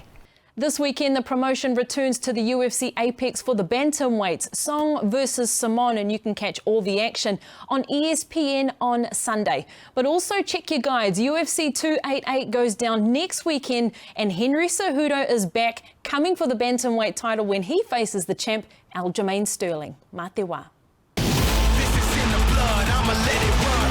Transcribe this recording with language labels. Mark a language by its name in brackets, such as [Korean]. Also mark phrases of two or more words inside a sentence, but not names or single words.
[English] This weekend, the promotion returns to the UFC Apex for the bantamweights, Song versus Simon, and you can catch all the action on ESPN on Sunday. But also check your guides. UFC 288 goes down next weekend, and Henry Cejudo is back, coming for the bantamweight title when he faces the champ, Aljamain Sterling. [Māori] Mā te wā. [English] This is in the blood, I'ma let it